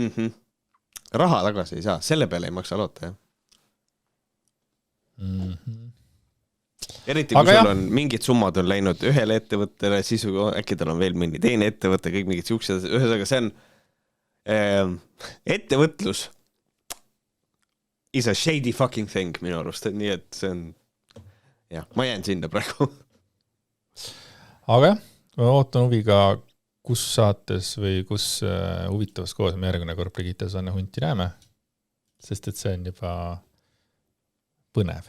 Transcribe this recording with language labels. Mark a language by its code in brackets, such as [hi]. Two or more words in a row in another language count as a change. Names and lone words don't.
[et] Raha tagasi ei saa, selle peale ei maksa loota, jah. Eriti kui sul on mingid summad on läinud ühele ettevõttele, siis äkki tal on veel mingi teine ettevõte, kõik mingid siuksed, ühesõnaga see on ettevõtlus [en] is a shady fucking thing [et] minu arust, nii et see on ma jään sinna praegu. Aga ma ootan huviga, kus saates või kus huvitavas koos me järgmine kord Brigitte Sanne Hunti näeme, sest et see on juba põnev.